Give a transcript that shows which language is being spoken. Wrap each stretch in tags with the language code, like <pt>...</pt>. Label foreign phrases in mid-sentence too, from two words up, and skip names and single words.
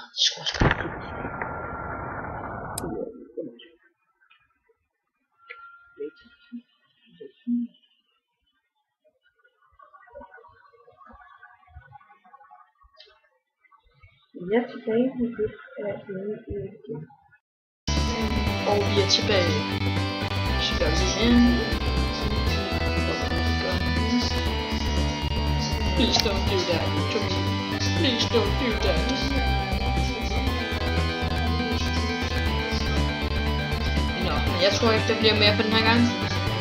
<da>Det skulle også gøre det. Jeg er tilbage med det af igen. Og vi er tilbage. Så gør vi igen.</da> <en>Please don't do that to me. Please don't do that.</en> <da>Nå, jeg tror ikke der bliver mere for den her gang.</da>